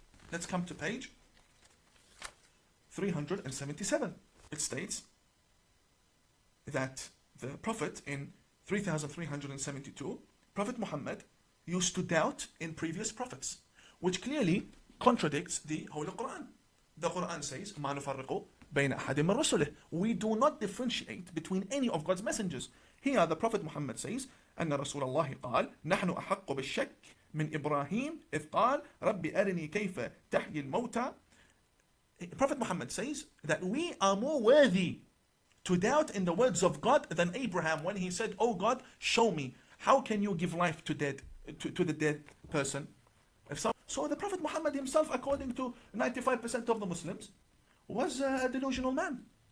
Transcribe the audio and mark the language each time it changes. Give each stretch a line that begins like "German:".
English: Let's come to page 377. It states that the Prophet in 3372, Prophet Muhammad used to doubt in previous prophets, which clearly contradicts the Holy Quran. The Quran says,
Arabic: مَا نُفَرِّقُ بَيْنَ أَحَدٍ مِّن رُسُلِهِ.
English: We do not differentiate between any of God's messengers. Here the Prophet Muhammad says,
Arabic: أن رسول الله قال نحن أحق بالشك من إبراهيم إذ قال رب أرني كيف تحيي الموتى.
English: Prophet Muhammad says that we are more worthy to doubt in the words of God than Abraham when he said, oh God, show me, how can you give life to the dead person? So the Prophet Muhammad himself, according to 95% of the Muslims, was a delusional man.